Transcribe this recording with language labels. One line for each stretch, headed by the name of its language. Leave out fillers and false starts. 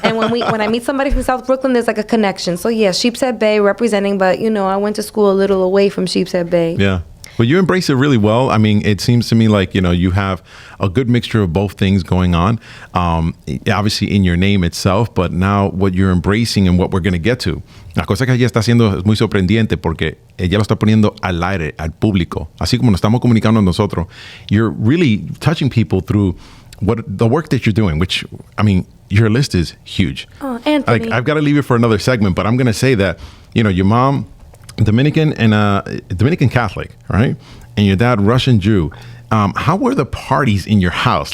English: And when I meet somebody from South Brooklyn, there's like a connection. So yeah, Sheepshead Bay representing, but you know, I went to school a little away from Sheepshead Bay. Yeah. Well, you embrace it really well. I mean, it seems to me like, you know, you have a good mixture of both things going on, obviously in your name itself, but now what you're embracing and what we're going to get to.
Spanish: La cosa que ella está haciendo es muy sorprendente porque ella lo está poniendo al aire, al público. Así como nos estamos comunicando nosotros.
English: You're really touching people through the work that you're doing, which, I mean, your list is huge. Oh, Anthony. Like, I've got to leave it for another segment, but I'm going to say that, you know, your mom, Dominican and Dominican Catholic, right? And your dad, Russian Jew. How were the parties in your house?